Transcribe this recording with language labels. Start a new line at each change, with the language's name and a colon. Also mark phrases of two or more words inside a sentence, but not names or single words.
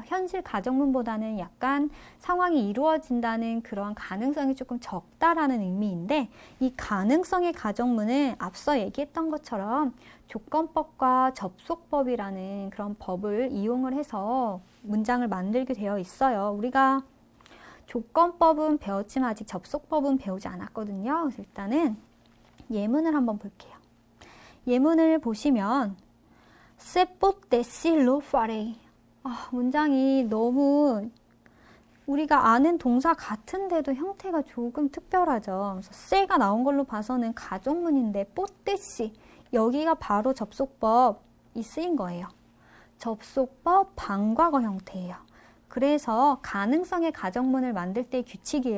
Korean: 현실 가정문보다는 약간 상황이 이루어진다는 그런 가능성이 조금 적다라는 의미인데 이 가능성의 가정문은 앞서 얘기했던 것처럼 조건법과 접속법이라는 그런 법을 이용을 해서 문장을 만들게 되어 있어요. 우리가 조건법은 배웠지만 아직 접속법은 배우지 않았거든요. 그래서 일단은 예문을 한번 볼게요. 예문을 보시면
Italian: Se potessi lo farei.
Korean: 문장이 너무 우리가 아는 동사 같은데도 형태가 조금 특별하죠. 그래서 se가 나온 걸로 봐서는 가정문인데 potessi 여기가 바로 접속법이 쓰인 거예요. 접속법 반과거 형태예요. 그래서 가능성의 가정문을 만들 때 규칙이에요.